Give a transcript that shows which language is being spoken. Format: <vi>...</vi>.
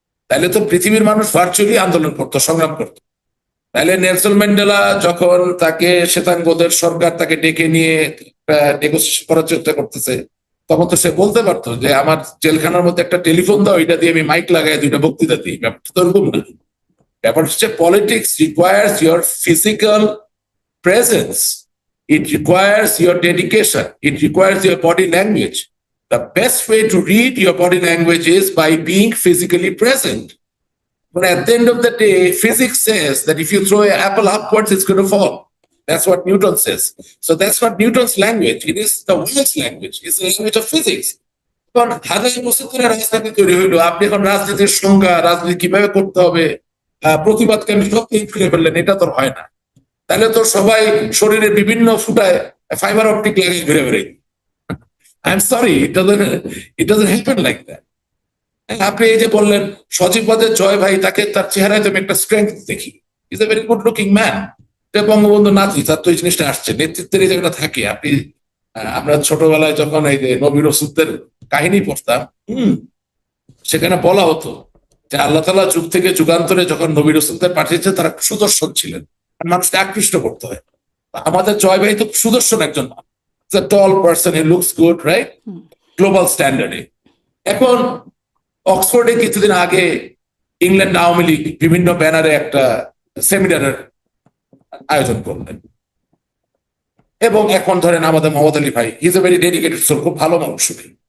<bn>তাহলে তো পৃথিবীর মানুষ ভার্চুয়ালি আন্দোলন করতো, সংগ্রাম করতো। তাহলে নেলসন ম্যান্ডেলা যখন তাকে শ্বেতাঙ্গদের সরকার তাকে ডেকে নিয়ে নেগোসিয়েশন করার চেষ্টা করতেছে, তখন তো সে বলতে পারতো যে আমার জেলখানার মধ্যে একটা টেলিফোন দাও, এটা দিয়ে আমি মাইক লাগাই 2টা বক্তৃতা দিই। ব্যাপারটা তো এরকম না। ব্যাপার হচ্ছে</bn> <en>Politics requires your physical presence, it requires your dedication, it requires your body language. The best way to read your body language is by being physically present. But at the end of the day, physics says that if you throw an apple upwards, it's going to fall. That's what Newton says. So that's not Newton's language. It is the world's language. It's the language of physics.</en> <bn>এখন হাজার বছর ধরে রাজনীতি তৈরি হইলো, আপনি এখন রাজনীতির সংজ্ঞা, রাজনীতি কিভাবে করতে হবে, প্রতিবাদকে আমি সব ফিরে ফেললেন, এটা তো হয় না। তাহলে তো সবাই শরীরের বিভিন্ন ফুটায় ফাইবার অপটিক লাগিয়ে ঘুরে বেড়ে।</bn> <en>I am sorry, it doesn't happen like that.</en> <bn>আপনি এই যে বললেন সজীব ওয়াজেদ জয় ভাই, তাকে তার চেহারায় তো আমি একটা স্ট্রেংথ দেখি,</bn> <en>Is a very good looking man.</en> <bn>Bangabandhu নাতি, তার তো এই জিনিসটা আসছে, নেতৃত্বের এই জায়গাটা থাকে। আপনি আমরা ছোটবেলায় যখন এই যে নবী রসুলদের কাহিনী পড়তাম, সেখানে বলা হতো যে আল্লাহ তাআলা যুগ থেকে যুগান্তরে যখন নবী রসুলদের পাঠিয়েছে, তারা সুদর্শন ছিলেন, মানুষকে আকৃষ্ট করতে হয়। আমাদের জয় ভাই তো সুদর্শন একজন মানুষ,</bn> <en>a tall person, he looks good, right?</en> <bn>Global স্ট্যান্ডার্ডে। এখন অক্সফোর্ডে কিছুদিন আগে ইংল্যান্ড আওয়ামী লীগ বিভিন্ন ব্যানারে একটা সেমিনারের আয়োজন করলেন, এবং এখন ধরেন আমাদের মোহাম্মদ আলী ভাই,</bn> <en>is a very dedicated soul,</en> <bn>খুব ভালো মানুষ উনি।</bn>